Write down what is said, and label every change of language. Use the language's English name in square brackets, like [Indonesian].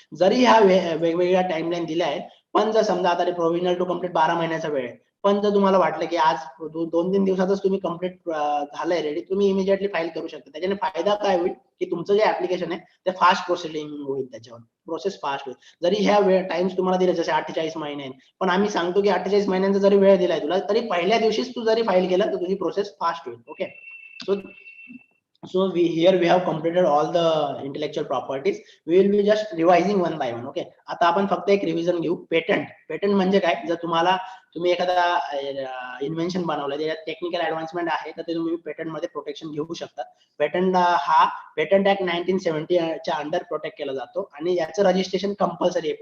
[Marathi] जरी ह्या वेगवेगळ्या टाइमलाईन दिल्या आहेत, पण जर समजा आता प्रोव्हिजनल टू कम्प्लीट 12 महिन्याचा वेळ आहे, पण जर तुम्हाला वाटलं की आज 2-3 दिवसातच तुम्ही कम्प्लीट झालंय रेडी, तुम्ही इमिजिएटली फाईल करू शकता. त्याच्याने फायदा काय होईल की तुमचं जे ऍप्लिकेशन आहे ते फास्ट प्रोसिडिंग होईल, त्याच्यावर प्रोसेस फास्ट होईल. जरी ह्या टाइम्स तुम्हाला दिले जसे 48 महिने, पण आम्ही सांगतो की 48 महिन्यांचा जरी वेळ दिलाय तुला, तरी पहिल्या दिवशीच तू जरी फाईल केलं तर तुझी प्रोसेस फास्ट होईल. [English] Okay. So we have completed all the intellectual properties. We will be just revising one by one. Okay. [Marathi] आता आपण फक्त एक रिव्हिजन घेऊ. पेटंट म्हणजे काय, जर तुम्ही एखादा इन्व्हेन्शन बनवलं, त्याच्यात टेक्निकल ऍडव्हान्समेंट आहे तर ते तुम्ही पेटंट मध्ये प्रोटेक्शन घेऊ शकता. पेटंट हा पेटंट ऍक्ट 1970 च्या अंडर प्रोटेक्ट केला जातो, आणि याचं रजिस्ट्रेशन कंपल्सरी आहे.